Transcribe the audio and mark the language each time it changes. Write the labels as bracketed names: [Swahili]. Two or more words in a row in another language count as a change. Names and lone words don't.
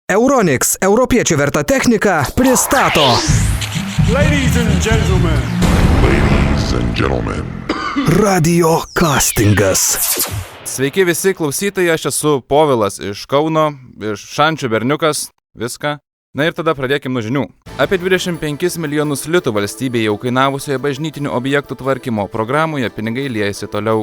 [Lithuanian] Euronics, europiečių verta technika, pristato. [English] Ladies and gentlemen. Ladies and gentlemen. [Lithuanian] Radio castingas. Sveiki visi klausytojai, aš esu Povilas iš Kauno, iš Šančių berniukas, viską. Na ir tada pradėkim nuo žinių. Apie 25 milijonus litų valstybėje jau kainavusioje bažnytinių objektų tvarkymo programoje pinigai liejasi toliau.